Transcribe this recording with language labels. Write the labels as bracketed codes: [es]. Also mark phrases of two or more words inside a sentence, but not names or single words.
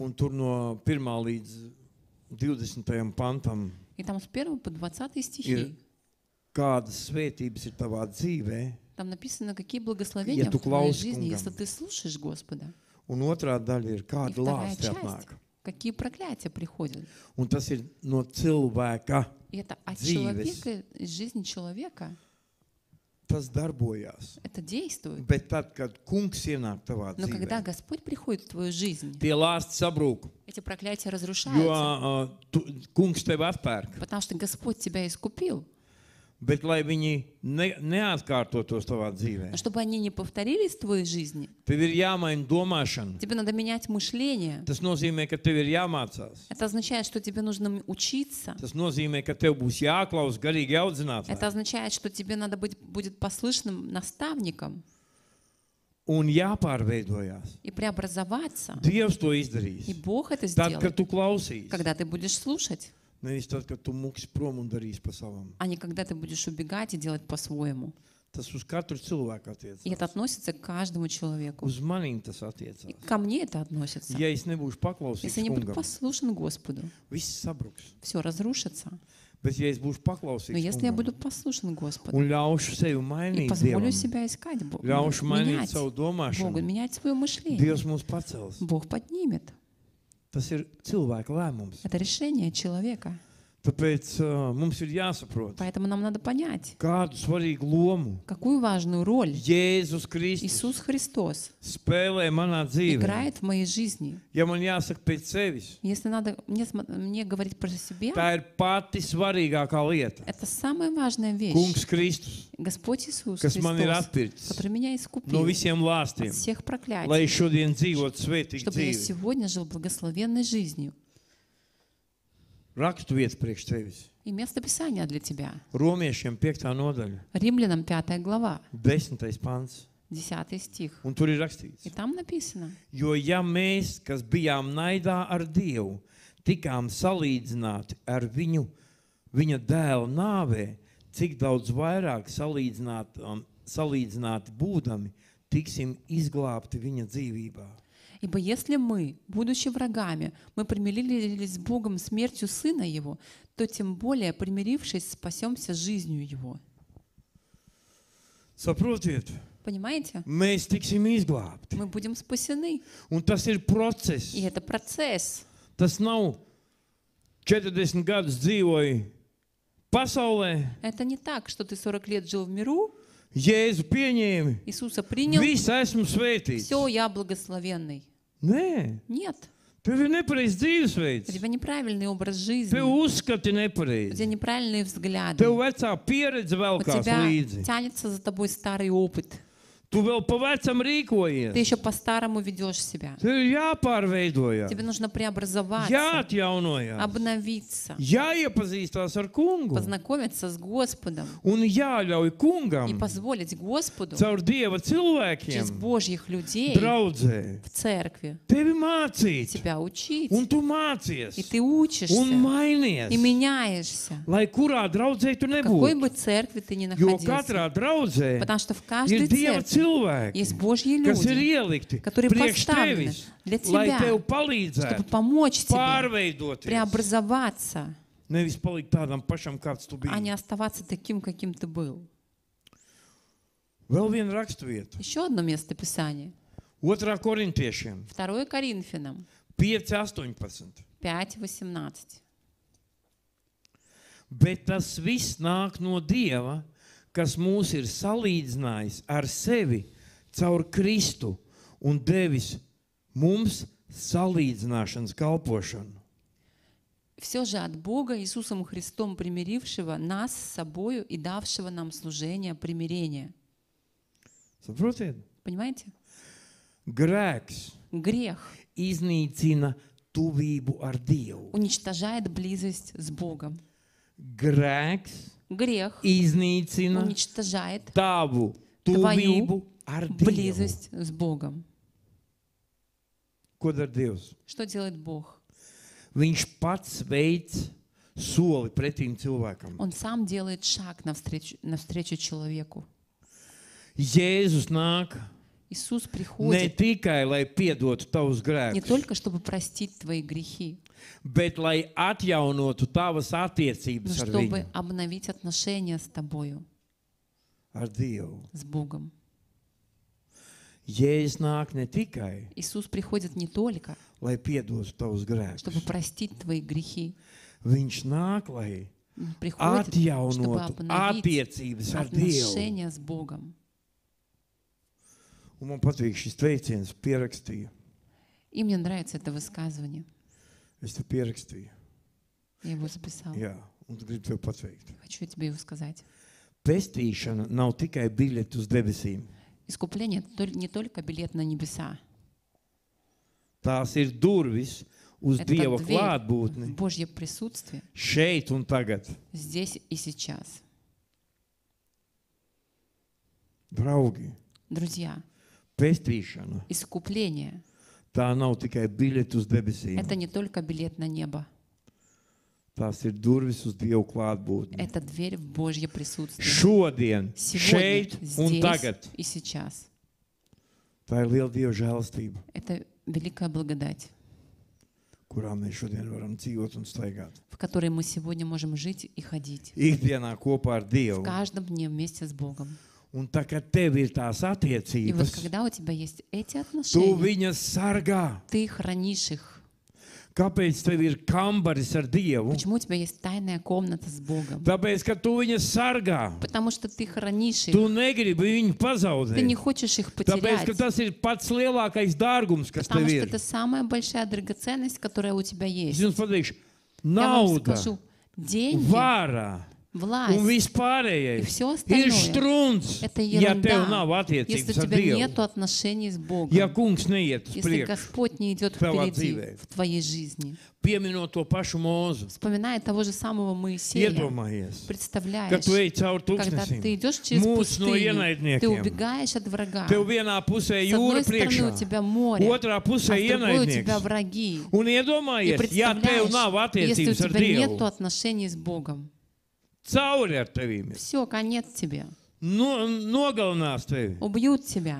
[lv] Un tur no 1. līdz 20. pantam, [ru] И там с 1 по 20 [lv] ir, [ru] стихи. [lv] kādas svētības ir tavā dzīvē, [ru] Там написано, какие благословения [lv] Ja tu [ru] в твоей [lv] klausi [ru] жизни, [lv] kungam. [ru] если ты слушаешь Господа. [lv] un otrā daļa ir [ru] И [lv] kāda [ru] вторая [lv] lāsta [ru] часть, [lv] atnāk. [ru] какие проклятия приходят. [lv] Un tas ir no cilvēka. [ru] И это от [lv] Dzīves. [ru] человека, из жизни человека. [lv] Tas darbojās. [ru] Это действует. [lv] Bet tad, kad kungs ienāk tavā [ru] Но когда [lv] dzīvē, [ru] Господь приходит в твою жизнь, [lv] tie lāsti sabrūk, [ru] эти проклятия [lv] jo [ru] разрушаются. [lv] kungs tevi atpērk. [ru] Потому что Господь тебя искупил. [lv] Bet, lai viņi neatkārtotos tavā dzīvē, [ru] Но чтобы они не повторились в твоей жизни, [lv] tev ir jāmaina domāšana. [ru] тебе надо менять мышление. [lv] Tas nozīmē, ka tev ir jāmācās. [ru] Это означает, что тебе нужно учиться. [lv] Tas nozīmē, ka tev būs jāklaus garīgi [ru] Это [lv] audzinātāji [ru] означает, что тебе надо быть будет послушным наставником [lv] un jāpārveidojās. [ru] и преобразоваться. [lv] Dievs to [ru] И [lv] izdarīs. [ru] Бог это [lv] Tad, kad [ru] сделает, [lv] tu klausīsi, [ru] когда ты будешь слушать, [lv] nevis tad, kad tu muks prom un darīsi pa savam. [ru] а не когда ты будешь убегать и делать по-своему. [lv] Tas uz katru cilvēku [ru] И это [lv] attiecās. [ru] относится к каждому человеку. [lv] Uz manīm tas [ru] И [lv] attiecās. [ru] ко мне это относится. [lv] Ja es nebūšu paklausīgs [ru] Если не буду [lv] kungam, [ru] послушен Господу, [lv] viss sabruks. [ru] все разрушится. [lv] Bet, ja es būšu [ru] Но [lv] paklausīgs [ru] если я [lv] kungam [ru] буду послушен Господу [lv] un ļaušu sevi [ru] и [lv] mainīt [ru] позволю [lv] Dievam, [ru] себя искать Бога, [lv] ļaušu mainīt [ru] менять [lv] savu [ru] Богу, [lv] domāšanu, [ru] менять свое мышление, [lv] Dievs mūs pacels. [ru] Бог поднимет. [lv] Tas ir cilvēka lēmums. [ru] Это решение человека. [lv] Tāpēc mums ir jāsaprot, [ru] Поэтому нам надо понять, [lv] kādu svarīgu lomu [ru] какую важную роль [lv] Jēzus Kristus [ru] Иисус Христос [lv] spēlē manā dzīvē. [ru] играет в моей жизни. [lv] Ja man jāsaka pēc sevis, [ru] Если надо мне говорить про себя, [lv] tā ir pati svarīgākā lieta. [ru] это самая важная вещь. [lv] Kungs Kristus, [ru] Господь Иисус [lv] kas man ir [ru] Христос, [lv] atpircis [ru] который меня [lv] no [ru] искупил [lv] visiem [ru] от [lv] lāstiem, [ru] всех [lv] lai [ru] проклятий, [lv] šodien dzīvotu svētīgu [ru] чтобы я [lv] dzīvi. [ru] сегодня жил благословенной жизнью. [lv] Rakstu vietas priekš tevis. [ru] И место Писания для тебя. [lv] Romiešiem 5. nodaļa, [ru] Римлянам 5 глава, [lv] 10. pants. [ru] 10 стих. [lv] Un tur ir [ru] И [lv] rakstīts, [ru] там написано, [lv] jo ja mēs, kas bijām naidā ar Dievu, tikām salīdzināti ar viņu, viņa dēla nāvē, cik daudz vairāk salīdzināti būdami, tiksim izglābti viņa dzīvībā. [ru] ибо если мы, будучи врагами, мы примирились с Богом смертью Сына Его, то тем более, примирившись, спасемся жизнью Его. [lv] Saprotiet, [ru] Понимаете? [lv] mēs tiksim izglābti. [ru] Мы будем спасены. [lv] Un tas ir process. [ru] И это процесс. [lv] Tas nav 40 gadus dzīvoju pasaulē, [ru] Это не так, что ты 40 лет жил в миру, [lv] Jēzu pieņēmi, [ru] Иисуса принял, [lv] viss esmu svētīts. [ru] все, я благословенный. [lv] Nē, [ru] Нет. [lv] tev ir nepareizs [ru] У [lv] dzīvesveids. [ru] тебя неправильный образ жизни. [lv] Tev uzskati [ru] У тебя [lv] nepareizi. [ru] неправильные взгляды. [lv] Tev vecā pieredze [ru] У [lv] velkās [ru] тебя [lv] līdzi. [ru] тянется за тобой старый опыт. [lv] Tu vēl pa vecam rīkojies. [ru] Ты еще по-старому ведешь себя. [lv] Tev ir jāpārveidojas, [ru] Тебе нужно преобразоваться, [lv] jāatjaunojas, [ru] обновиться, [lv] jāiepazīstās ar kungu [ru] познакомиться с Господом [lv] un jāļauj [ru] и [lv] kungam [ru] позволить Господу [lv] caur Dieva [ru] через [lv] cilvēkiem [ru] Божьих людей [lv] draudzē [ru] в церкви [lv] tevi mācīt, [ru] тебя учить. [lv] un tu [ru] И [lv] mācies, [ru] ты [lv] un [ru] учишься, [lv] mainies, [ru] и меняешься. [lv] lai kurā draudzē tu [ru] В какой [lv] nebūtu. [ru] бы церкви ты ни [lv] Jo [ru] находился. [lv] katrā draudzē [ru] Потому что в [lv] ir [ru] каждой [lv] Dieva [ru] церкви [lv] cilvēki, [ru] есть Божьи [lv] kas ir [ru] люди, [lv] ielikti [ru] которые [lv] priekš [ru] поставлены [lv] tevis, [ru] для [lv] lai [ru] тебя, [lv] tev [ru] чтобы [lv] palīdzētu [ru] помочь тебе [lv] pārveidoties. [ru] преобразоваться, [lv] Nevis palikt tādam pašam, kāds tu [ru] а не [lv] biji. [ru] оставаться таким, каким ты был. [lv] Vēl viena raksturvieta. [ru] Еще одно место Писания. [lv] 2. korintiešiem [ru] 2 Коринфянам [lv] 5:18. [ru] 5:18. [lv] Bet tas viss nāk no Dieva, kas mūs ir salīdzinājis ar sevi caur Kristu un devis mums salīdzināšanas kalpošanu. [ru] Все же от Бога Иисусом Христом примирившего нас с собою и давшего нам служение примирения. [lv] Saprotiet? [ru] Понимаете? [lv] Grēks [ru] Грех [lv] iznīcina tuvību ar Dievu. [ru] уничтожает близость с Богом. [lv] Grēks [ru] Грех [lv] iznīcina [ru] уничтожает [lv] tavu [ru] твою [lv] tuvību ar Dievu. [ru] близость с Богом. [lv] Ko dara Dievs? [ru] Что делает Бог? [lv] Viņš pats veids soli pretīm cilvēkam. [ru] Он сам делает шаг навстречу человеку. [lv] Jēzus nāk [ru] Иисус [lv] ne [ru] приходит [lv] tikai, lai piedotu tavus [ru] не [lv] grēkus, [ru] только, чтобы простить твои грехи, [lv] bet lai atjaunotu tavas [ru] но [lv] attiecības ar [ru] чтобы [lv] viņu, [ru] обновить отношения с тобою, [lv] ar Dievu. [ru] с Богом. [lv] Jēzus nāk ne tikai, [ru] Иисус приходит не только, [lv] lai piedotu tavus [ru] чтобы [lv] grēkus. [ru] простить твои грехи. [lv] Viņš nāk, lai [ru] Он приходит, чтобы [lv] atjaunotu [ru] обновить [lv] attiecības ar Dievu. [ru] отношения с Богом. [lv] Un man patīk šis teiciens, pierakstīju. [ru] И мне нравится это высказывание. [lv] Es te pierakstīju. [ru] Я его записала. [lv] Jā, un gribu tev pateikt. [ru] Хочу тебе его сказать. [lv] Pestīšana nav tikai biļete uz debesīm. [ru] Искупление — это не только билет на небеса. [lv] Tās ir durvis uz [ru] Это [lv] Dieva [ru] дверь в [lv] klātbūtni [ru] Божье присутствие [lv] šeit un tagad. [ru] здесь и сейчас. [lv] Draugi, [ru] Друзья, [lv] pestīšana [ru] искупление [lv] tā nav tikai biļete uz — debesīm. [ru] это не только билет на небо. [lv] Tās ir durvis uz Dieva klātbūtni. [ru] Это дверь в Божье присутствие. [lv] Šodien, [ru] Сегодня, [lv] šeit un [ru] здесь [lv] tagad. [ru] и сейчас. [lv] Tā ir liela Dieva žēlastība, [ru] Это великая благодать, [lv] kurā mēs šodien varam dzīvot un staigāt. [ru] в которой мы сегодня можем жить и ходить. [lv] Ikdienā kopā ar [ru] В [lv] Dievu. [ru] каждом дне вместе с Богом. [lv] Un tā kā tev ir tās [ru] И вот [lv] attiecības, [ru] когда у тебя есть эти [lv] tu [ru] отношения, [lv] viņas sargā. [ru] ты хранишь их. [lv] Kāpēc tev ir kambaris ar Dievu? [ru] Почему у тебя есть тайная комната с Богом? [lv] Tāpēc, ka tu viņas sargā. [ru] Потому что ты хранишь их. [lv] Tu negribi viņu [ru] Ты не [lv] pazaudēt. [ru] хочешь их [lv] Tāpēc, [ru] потерять. [lv] ka tas ir pats lielākais dārgums, kas [ru] Потому [lv] tev [ru] что [lv] ir. [ru] это самая большая драгоценность, которая у тебя [lv] Es [ru] есть. [lv] jums pateikšu, [ru] Я вам [lv] nauda, [ru] скажу, деньги, [lv] vara un [ru] власть, [lv] viss [ru] и [lv] pārējais [ru] все [lv] ir [ru] остальное [lv] strunts, [ru] это [lv] ja tev nav [ru] ерунда, если у [lv] attiecības ar [ru] тебя [lv] Dievu. [ru] нет отношений с Богом. [lv] Ja kungs neiet uz [ru] Если [lv] priekšu, [ru] Господь не идет [lv] Tavā [ru] впереди [lv] dzīvē. [ru] в твоей жизни. [lv] pieminot to pašu mūzu, [ru] Вспоминая того же самого Моисея, [lv] iedomājies, ka [ru] представляешь, [lv] tu ej cauri [ru] когда [lv] tūkstnesiem, [ru] ты идешь через [lv] mūs no [ru] пустыню, ты [lv] ienaidniekiem. [ru] убегаешь от врага. [lv] Tev vienā pusē [ru] С [lv] jūra [ru] одной стороны [lv] priekšā, [ru] у тебя море, [lv] otrā [ru] а [lv] pusē [ru] с другой у тебя [lv] ienaidnieks. [ru] враги. [lv] Un [ru] И [lv] iedomājies, ja tev nav [ru] представляешь, если у [lv] attiecības ar [ru] тебя нет [lv] Dievu, [ru] отношений с Богом, [lv] cauri ar tevīm, [ru] все, конец тебе. [lv] nogalinās tevi, [ru] Убьют тебя,